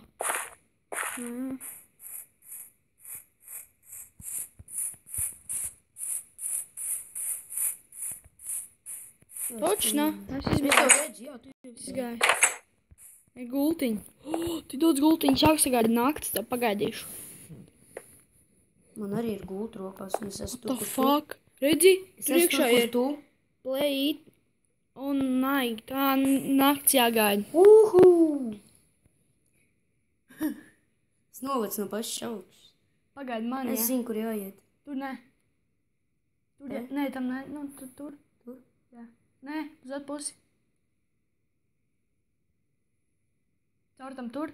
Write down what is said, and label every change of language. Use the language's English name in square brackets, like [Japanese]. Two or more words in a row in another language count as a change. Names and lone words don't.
[Latvian] Jā. Točno, es Es izbēju. jau redzu, jā, tu jau Izgāju. Gultiņi. Tik daudz gultiņu, jāsagaida naktis, tev pagaidīšu. Man arī ir gulta rokās, un es esmu tur, The kur tu. fuck? Redzi? Es Tur esmu iekšā tur, kur ir tu. [English] play it. O, night. [Latvian] Tā nakts jāgaida. Es nolicu no pašas augšas. Pagaidi man, Es ja? zinu, kur jāiet. Tur ne. Tur, ja? Ne? Nē, tam ne. Nu, tur. Tur? Jā. Nē, uz atpusi. Caur tam tur?